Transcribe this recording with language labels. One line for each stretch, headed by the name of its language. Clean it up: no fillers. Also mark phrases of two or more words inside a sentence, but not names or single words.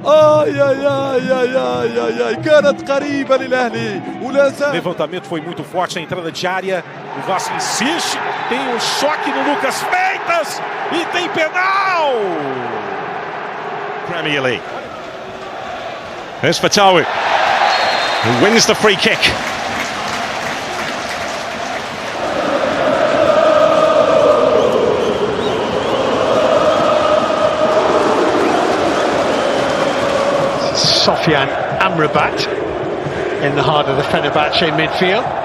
Arabic: يا كانت قريبة للأهلي ولا زال.
Portuguese: Levantamento foi muito forte, a entrada de área. O Vasco insiste, tem um choque no Lucas Freitas e tem penal.
English: Premier League. There's Fatawi, who wins the free kick. Sofian Amrabat in the heart of the Fenerbahce midfield.